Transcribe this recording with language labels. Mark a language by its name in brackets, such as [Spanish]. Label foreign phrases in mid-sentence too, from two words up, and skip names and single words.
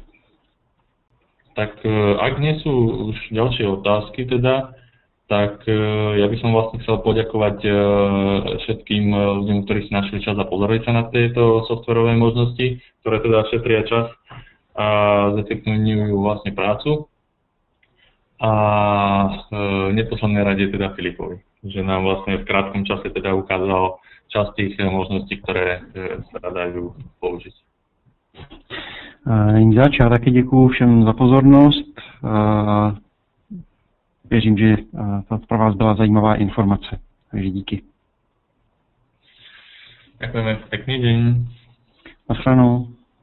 [Slovak] Tak ak nie sú už ďalšie otázky teda, tak ja by som vlastne chcel poďakovať všetkým ľuďom, ktorí si našli čas a pozreli sa na tieto softverové možnosti, ktoré teda šetria čas a zefektívňujú vlastne prácu. A v neposlednej rade teda Filipovi, že nám vlastne v krátkom čase teda ukázal časť tých možností, ktoré sa dajú použiť. [Czech] Není zač, já taky děkuju všem za pozornost. Věřím, že to pro vás byla zajímavá informace. Takže díky. [Slovak] Ďakujeme, pekný deň. [Czech] Naschledanou.